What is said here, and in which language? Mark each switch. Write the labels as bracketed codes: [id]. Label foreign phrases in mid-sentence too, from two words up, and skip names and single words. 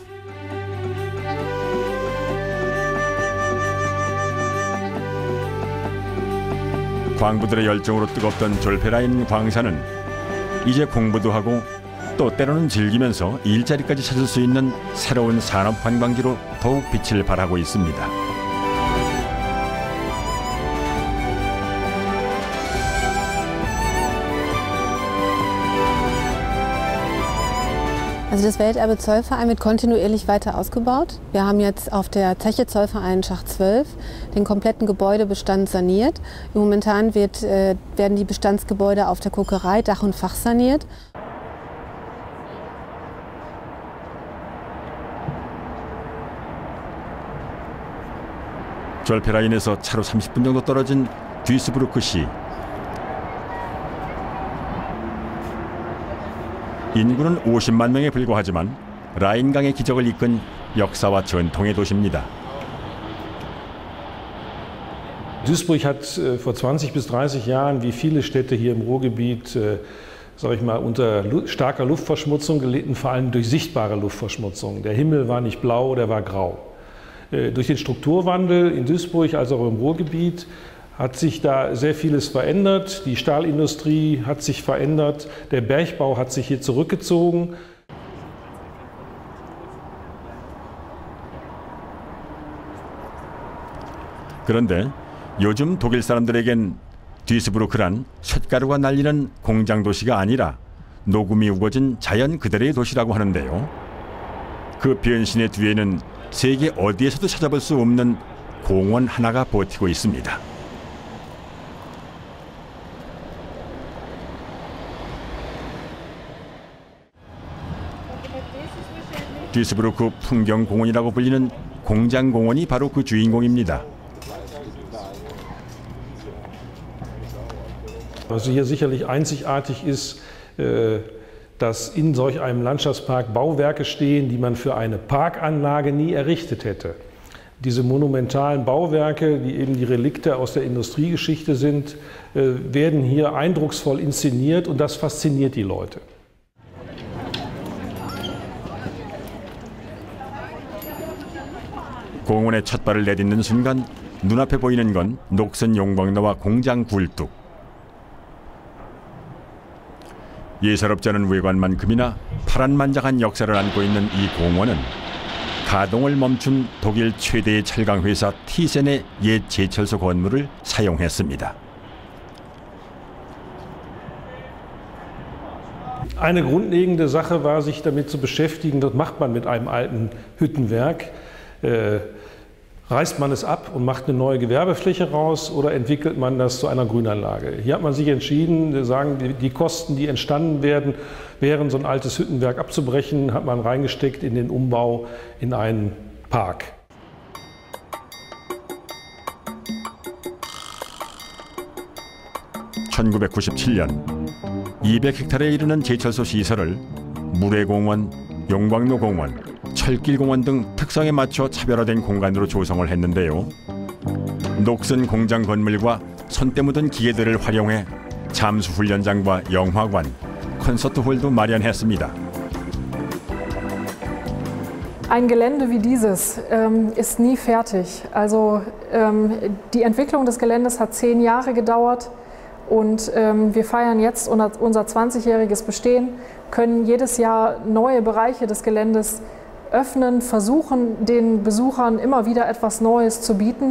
[ko] 광부들의 열정으로 뜨겁던 졸페라인 광산은 이제 공부도 하고 또 때로는 즐기면서 일자리까지 찾을 수 있는 새로운 산업 관광지로 더욱 빛을 발하고 있습니다. [de] Also das Welterbe Zollverein wird kontinuierlich weiter ausgebaut. Wir haben jetzt auf der Zeche Zollverein Schacht 12 den kompletten Gebäudebestand saniert. Momentan werden die Bestandsgebäude auf der Kokerei Dach und Fach saniert. [ko] 졸페라인에서 차로 30분 정도 떨어진 뒤스부르크시. 인구는 50만 명에 불과하지만 라인강의 기적을 이끈 역사와 전통의 도시입니다. [de] Duisburg hat vor 20 bis 30 Jahren, wie viele Städte hier im Ruhrgebiet, sage ich mal, unter starker Luftverschmutzung gelitten, vor allem durch sichtbare Luftverschmutzung. Der Himmel war nicht blau, der war grau. Durch den Strukturwandel in Duisburg als auch im Ruhrgebiet hat sich da sehr vieles verändert. Die Stahlindustrie hat sich verändert, der Bergbau hat sich hier zurückgezogen. [ko] 그런데 요즘 독일 사람들에겐 뒤스부르크란 쇳가루가 날리는 공장 도시가 아니라 녹음이 우거진 자연 그대로의 도시라고 하는데요. 그 변신의 뒤에는 세계 어디에서도 찾아볼 수 없는 공원 하나가 버티고 있습니다. 뒤스부르크 풍경공원이라고 불리는 공장공원이 바로 그 주인공입니다. [de] Was hier sicherlich einzigartig ist, dass in solch einem Landschaftspark Bauwerke stehen, die man für eine Parkanlage nie errichtet hätte. Diese monumentalen Bauwerke, die eben die Relikte aus der Industriegeschichte sind, werden hier eindrucksvoll inszeniert und das fasziniert die Leute. [ko] 공원에 첫 발을 내딛는 순간 눈앞에 보이는 건 녹슨 용광로와 공장 굴뚝. 예사롭지 않은 외관만큼이나 파란만장한 역사를 안고 있는 이 공원은 가동을 멈춘 독일 최대의 철강회사 티센의 옛 제철소 건물을 사용했습니다. [de] Eine grundlegende Sache war, sich damit zu beschäftigen, das macht man mit einem alten Hüttenwerk. Reißt man es ab und macht eine neue Gewerbefläche raus oder entwickelt man das zu einer Grünanlage? Hier hat man sich entschieden, sagen, die Kosten, die entstanden wären, so ein altes Hüttenwerk abzubrechen, hat man reingesteckt in den Umbau in einen Park. [ko] (1997년) 200헥타르에 이르는 제철소 시설을 물회공원, 용광로공원, 철길공원 등 특성에 맞춰 차별화된 공간으로 조성을 했는데요. 녹슨 공장 건물과 손때 묻은 기계들을 활용해 잠수훈련장과 영화관, 콘서트홀도 마련했습니다. [de] Ein Gelände wie dieses ist nie fertig. Also die Entwicklung des Geländes hat 10 Jahre gedauert und wir feiern jetzt unser 20-jähriges Bestehen, können jedes Jahr neue Bereiche des Geländes öffnen, versuchen den Besuchern immer wieder etwas Neues zu bieten.